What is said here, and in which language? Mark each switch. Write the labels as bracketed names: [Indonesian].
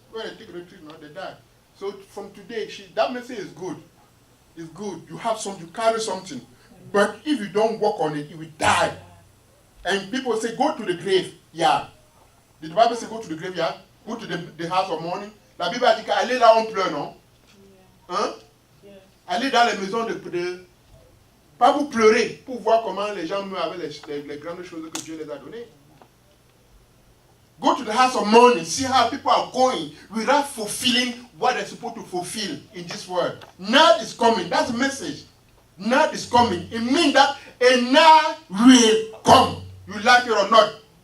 [English] When they take retreat, they die. So from today, that message is good. It's good. You have something, you carry something. But if you don't work on it, you will die. And people say, go to the grave. Yeah. Did the Bible say go to the graveyard? Go to the house of mourning? [French] La Bible a dit qu'aller là on pleure, non? Hein? Allez dans les maisons de... Pas vous pleurer, pour voir comment les gens meurent avec les grandes choses que Dieu les a données. [English] Go to the house of mourning, see how people are going without fulfilling what they're supposed to fulfill in this world. Night is coming. That's the message. Night is coming. It means that a night will come. You like it or not.